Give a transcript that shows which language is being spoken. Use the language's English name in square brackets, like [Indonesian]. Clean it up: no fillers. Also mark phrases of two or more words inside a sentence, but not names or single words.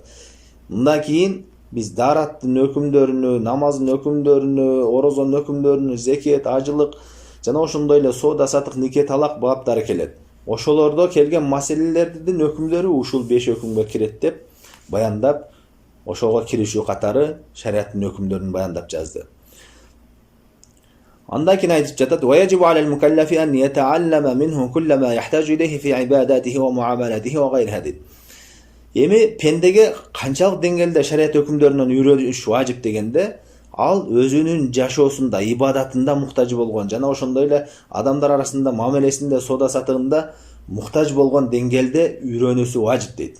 [Kyrgyz] Мындан кийин биз дараттын өкүмдөрүнү, намаздын өкүмдөрүнү, орозонун өкүмдөрүнү, зекет, ажылык жана ошондой эле соода сатык, нике, талак баптары келет. Ошолордо келген маселелердин өкүмдөрү ушул 5 өкүмгө кирет деп баяндап, ошого киришүү катары шариаттын өкүмдөрүн баяндап жазды. Андан кийин айтып жатат: [Arabic] "ويجب على المكلف أن يتعلم منه كل ما يحتاج إليه في عباداته ومعاملاته وغيرها". [Kyrgyz] Эми пендеге канчалык деңгээлде шариат өкүмдөрүнөн үйрөнүш важип дегенде, ал өзүнүн жашоосунда, ибадатында муктаж болгон жана ошондой эле адамдар арасында мамилесинде, соода сатыгында муктаж болгон деңгээлде үйрөнүүсү важип дейт.